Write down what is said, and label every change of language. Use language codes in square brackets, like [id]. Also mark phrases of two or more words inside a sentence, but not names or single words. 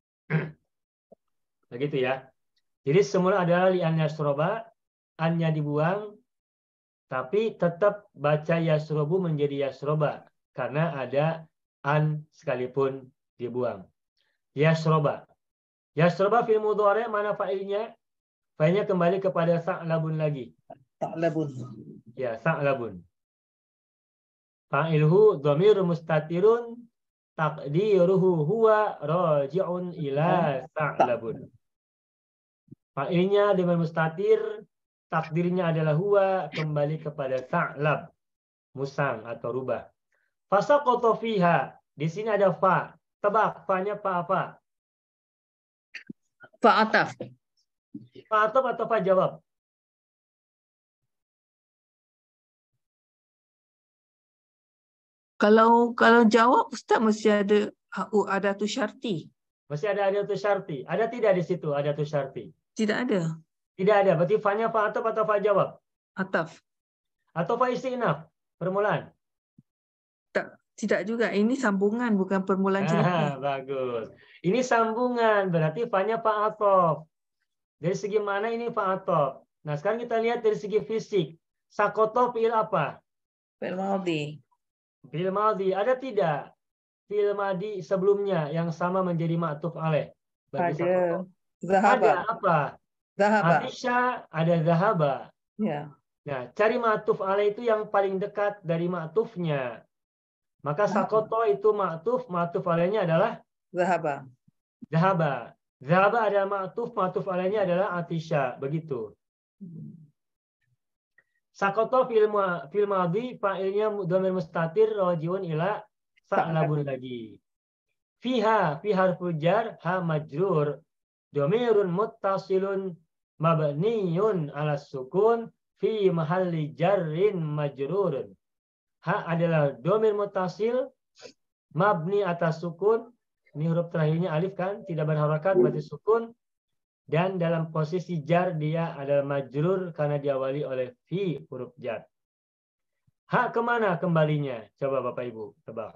[id] Begitu ya. Jadi semula adalah [ar] لأن يشرب, [id] an-nya dibuang, tapi tetap baca yashrobu menjadi yashroba. Karena ada an sekalipun dibuang. [ar] يشرب يشرب فعل مضارع, [id] mana fa'ilnya? Fa'ilnya kembali kepada sa'labun lagi. Sa'labun. Ya, sa'labun. [ar] فاعله ضمير مستتر تقديره هو راجع إلى ثعلب. [id] Fa'ilnya dengan mustatir, takdirnya adalah huwa, kembali kepada sa'lab, musang atau rubah. [ar] فسقطت فيها, [id] di sini ada fa. Tebak, fa-nya fa apa? Fa'ataf. [ar] فاء عطف atau فاء جواب? [id] Kalau jawab Ustaz mesti ada tu syarti. Masih ada tu syarti. Ada tidak di situ ada tu syarti? Tidak ada. Tidak ada. Berarti fa-nya [ar] فاء عطف [id] atau [ar] فاء جواب? [id] Ataf. Atau [ar] فاء استئناف? [id] Permulaan? Tidak juga. Ini sambungan bukan permulaan cerita. Bagus. Ini sambungan. Berarti fa-nya [ar] فاء عطف. [id] Dari segi mana ini [ar] فاء عطف? [id] Nah, sekarang kita lihat dari segi fisik. [ar] سقط فعل [id] apa? [ar] فعل ماضي. فعل ماضي. [id] Ada tidak [ar] فعل ماضي [id] sebelumnya yang sama menjadi [ar] معطوف عليه? [id] Ada. Zahaba. Ada apa? Zahaba. Atisha, ada zahaba. Ya. Nah, cari [ar] معطوف عليه [id] itu yang paling dekat dari ma'tufnya. Maka sakoto itu ma'tuf alaihnya adalah Zahaba. zahaba. Zahaba adalah ma'tuf alaihnya adalah atisha. Begitu. [ar] سقط فعل ماضي, fa'ilnya ضمير مستتر راجع إلى ثعلب lagi. فيها في حرف جر ها مجرور ضمير متصل مبني على سكون في محل جر مجرور. [id] Ha adalah [ar] ضمير متصل مبني [id] atas sukun. Ini huruf terakhirnya alif kan, tidak berharakat berarti sukun. Dan dalam posisi jar dia adalah majrur karena diawali oleh fi huruf jar. Ha kemana kembalinya? Coba Bapak Ibu tebak.